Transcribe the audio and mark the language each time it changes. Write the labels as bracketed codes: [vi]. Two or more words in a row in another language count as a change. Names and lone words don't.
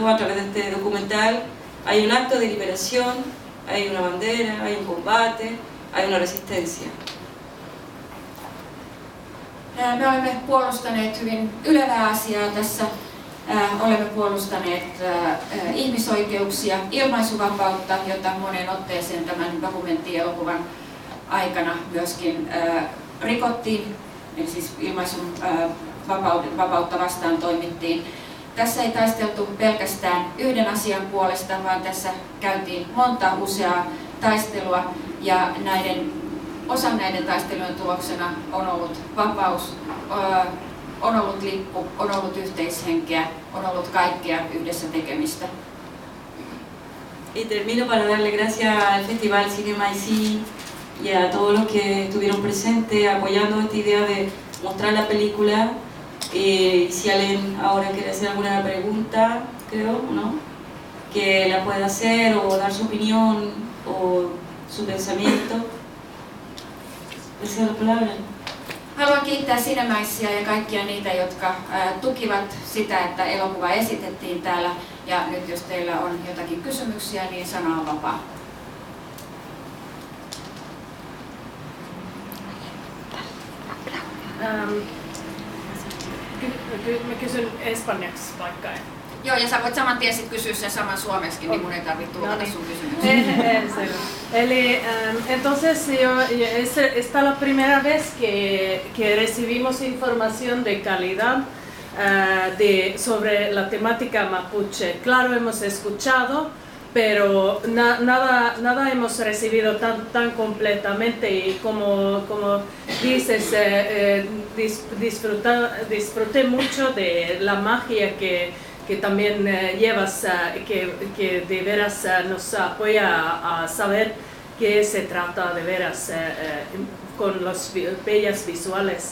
[es] A través de este documental hay un acto de liberación, hay una bandera, hay un combate, hay una resistencia. [fi] Me olemme puolustaneet hyvin ylevää asiaa tässä. Olemme puolustaneet ihmisoikeuksia, ilmaisuvapautta, jota moneen otteeseen tämän dokumenttielokuvan aikana myöskin rikottiin, eli siis ilmaisun vapautta vastaan toimittiin. Tässä ei taisteltu pelkästään yhden asian puolesta, vaan tässä käytiin useaa taistelua ja osa näiden taistelujen tuloksena on ollut vapaus, on ollut lippu, on ollut yhteishenkeä, on ollut kaikkea yhdessä tekemistä. [es] Y termino para darle gracias al Festival Cinema Ici y a todos los que estuvieron presentes apoyando esta idea de mostrar la película. Si alguien ahora quiere hacer alguna pregunta, creo, ¿no? Que la pueda hacer o dar su opinión o su pensamiento. Esa es la palabra. [fi] Haluan kiittää Cinemaicia ja kaikkia niitä, jotka tukivat sitä, että elokuva esitettiin täällä. Ja nyt jos teillä on jotakin kysymyksiä, niin sana on vapaa. Mä kysyn espanjaksi vaikka. Joo, ja sä voit saman tien sit kysyä sen saman suomeksi, niin mun ei tarvitse tulkata sun kysymyksiä. [es] Entonces, esta es la primera vez que recibimos información de calidad sobre la temática mapuche. Claro, hemos escuchado, pero nada hemos recibido tan completamente y como dices, disfruté mucho de la magia que también llevas, que de veras nos apoya a saber qué se trata de veras con las bellas visuales.